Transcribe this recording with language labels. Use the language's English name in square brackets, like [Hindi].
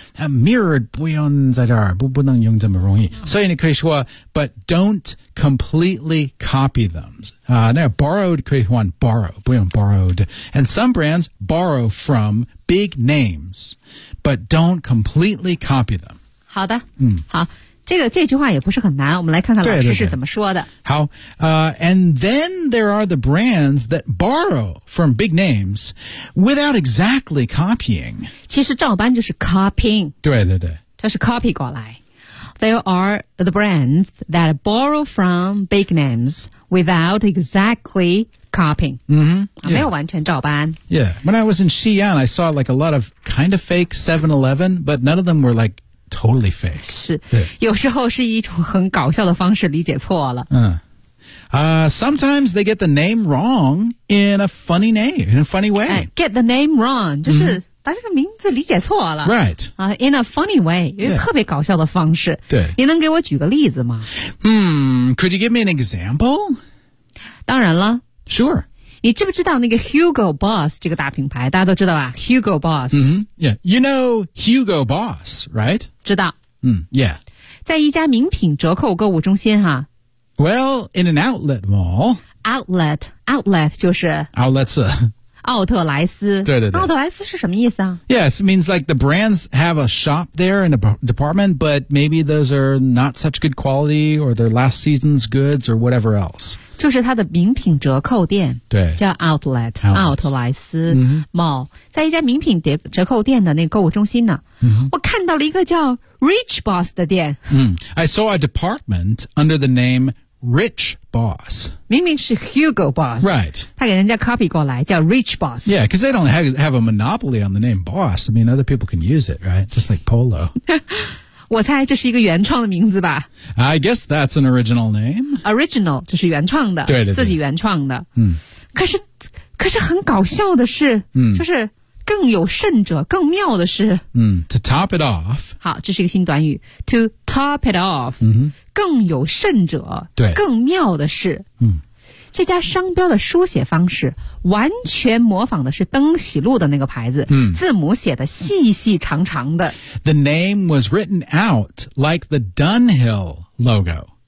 [Chinese] Mirrored 不用在这儿，不能用这么容易。所以你可以说 [English] but don't completely copy them. [Chinese] 那 borrowed 可以换 borrow, 不用 borrowed. [English] And some brands borrow from big names, but don't completely copy them. [Chinese] 好的，嗯，好。这句话也不是很难我们来看看老师是怎么说的。对对对好 [English] and then there are the brands that borrow from big names without exactly copying. [Chinese] 其实照搬就是 copying。对对对。这是 copy 过来。 [English] There are the brands that borrow from big names without exactly copying. Mm-hmm. Yeah. [Chinese] 没有完全照搬。 [English] Yeah. When I was in Xi'an, I saw like a lot of kind of fake 7-Eleven, but none of them were like totally fake. [Chinese] 是。有时候是一种很搞笑的方式理解错了。嗯。 [English] Sometimes they get the name wrong in a funny name, in a funny way. Get the name wrong, [Chinese] 就是把这个名字理解错了。 [English] Right. In a funny way, [Chinese] 就是特别搞笑的方式。对。你能给我举个例子吗？ [English] Could you give me an example? [Chinese] 当然了。 [English] Sure. [Chinese] 你知不知道那个 Hugo Boss 这个大品牌？大家都知道啊 ,Hugo Boss. [English] Mm-hmm. Yeah. You know Hugo Boss, right? [Chinese] 知道。 [English] Yeah. [Chinese] 在一家名品折扣购物中心啊。 [English] Well, in an outlet mall. [Chinese] Outlet 就是 [English] Outlets. [Chinese] 奥特莱斯。对对对。奥特莱斯是什么意思啊 [English] Yes, it means like the brands have a shop there in a department, but maybe those are not such good quality or their last season's goods or whatever else. [Chinese] 就是它的名品折扣店。对。叫 Outlet, 奥特莱斯 Mall.、 Mm-hmm. 在一家名品折扣店的那个购物中心呢、 mm-hmm. 我看到了一个叫 Rich Boss 的店。 [English] I saw a department under the name Rich Boss. [Chinese] 明明是 Hugo Boss. [English] Right. [Chinese] 他给人家 copy 过来叫 Rich Boss. [English] Yeah, because they don't have a monopoly on the name Boss. I mean, other people can use it, right? Just like Polo. [Chinese] 我猜这是一个原创的名字吧。 [English] I guess that's an original name. [Chinese] Original, 就是原创的。对对对。自己原创的。可是很搞笑的是就是更有甚者更妙的是 [English] To top it off. [Chinese] 好这是一个新短语。 [English] To top it off.、 [Chinese] 更有甚者对更妙的是这家商标的书写方式完全模仿的是登喜路的那个牌子字母写的细细长长的。 [English] The name was written out like the Dunhill logo.